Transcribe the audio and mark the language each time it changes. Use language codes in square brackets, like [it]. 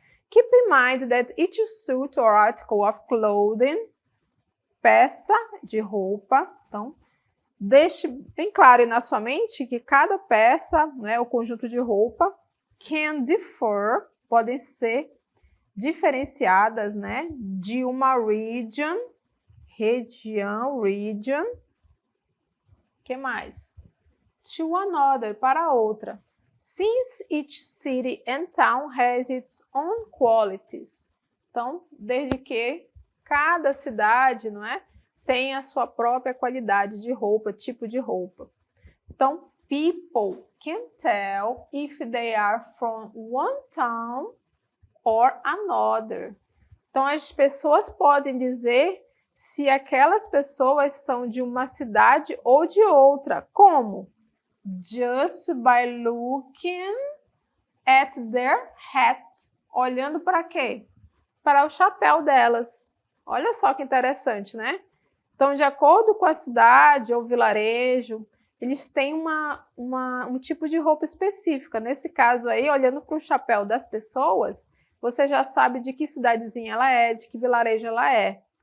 [en] Keep in mind that each suit or article of clothing, [pt] peça de roupa, então, deixe bem claro aí na sua mente que cada peça, né, o conjunto de roupa, [en] can differ, [pt] podem ser diferenciadas, né, de uma region, que mais? [en] To another, [pt] para outra. [en] Since each city and town has its own qualities. [pt] Então, desde que cada cidade, não é, tem a sua própria qualidade de roupa, tipo de roupa. [en] Então, people can tell if they are from one town or another. [pt] Então, as pessoas podem dizer se aquelas pessoas são de uma cidade ou de outra. Como? [en] Just by looking at their hat. [pt] Olhando para quê? Para o chapéu delas. Olha só que interessante, né? Então, de acordo com a cidade ou vilarejo, eles têm um tipo de roupa específica. Nesse caso aí, olhando para o chapéu das pessoas, você já sabe de que cidadezinha ela é, de que vilarejo ela é.